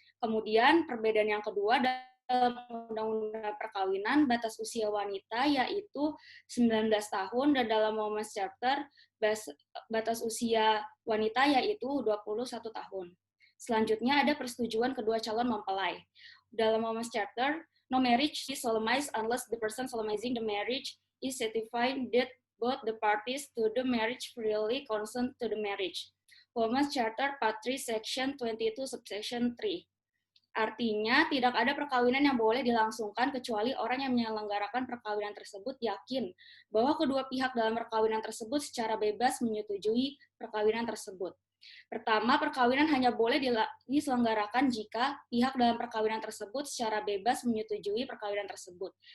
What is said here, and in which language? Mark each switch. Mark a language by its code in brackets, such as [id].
[id] Kemudian perbedaan yang kedua dalam Undang-Undang Perkawinan batas usia wanita yaitu 19 tahun dan dalam Women's Charter batas usia wanita yaitu 21 tahun. Selanjutnya ada persetujuan kedua calon mempelai. [en] Dalam Women's Charter, no marriage is solemnized unless the person solemnizing the marriage is certified that both the parties to the marriage freely consent to the marriage. Women's Charter Part 3 Section 22 Subsection 3. [id] Artinya, tidak ada perkawinan yang boleh dilangsungkan kecuali orang yang menyelenggarakan perkawinan tersebut yakin bahwa kedua pihak dalam perkawinan tersebut secara bebas menyetujui perkawinan tersebut. Pertama, perkawinan hanya boleh diselenggarakan jika pihak dalam perkawinan tersebut secara bebas menyetujui perkawinan tersebut.